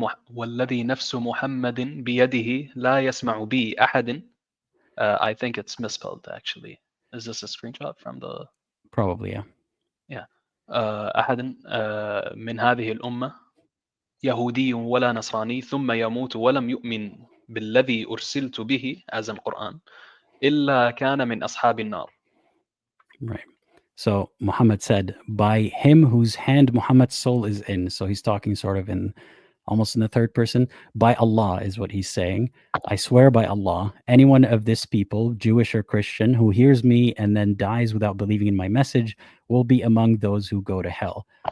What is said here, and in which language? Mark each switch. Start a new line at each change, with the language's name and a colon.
Arabic: والذي نفس محمد بيده لا يسمع بي أحد.
English: I think it's misspelled actually. Is this a screenshot from the probably, yeah. yeah.
Arabic: أحد من هذه الأمة يهودي ولا نصراني ثم يموت ولم يؤمن بالذي أرسلت به
English: as in Quran
Arabic: إلا كان من أصحاب النار.
English: Right. So Muhammad said, by him whose hand Muhammad's soul is in. So he's talking sort of in almost in the third person. By Allah is what he's saying. I swear by Allah, anyone of this people, Jewish or Christian, who hears me and then dies without believing in my message will be among those who go to hell.